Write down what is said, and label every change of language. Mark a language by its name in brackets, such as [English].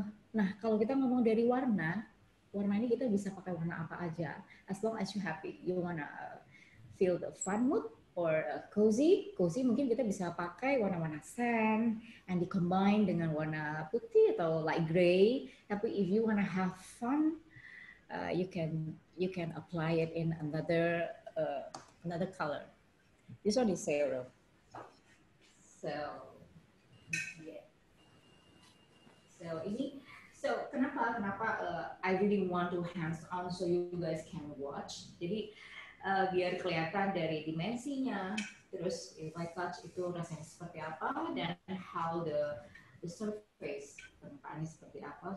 [Indonesian] Nah, kalau kita ngomong dari warna, warna ini kita bisa pakai warna apa aja. [English] As long as you happy, you wanna feel the fun mood or cozy. [Indonesian] Cozy mungkin kita bisa pakai warna-warna [English] sand and combine [Indonesian] dengan warna putih atau light gray. Tapi [English] if you wanna have fun, you can apply it in another color. This one is zero. So yeah. So [Indonesian] kenapa [English] I really want to hands on so you guys can watch. [Indonesian] Jadi biar kelihatan dari dimensinya, terus [English] if I touch [Indonesian] itu rasanya seperti apa, dan [English] how the surface [Indonesian] permukaannya seperti apa.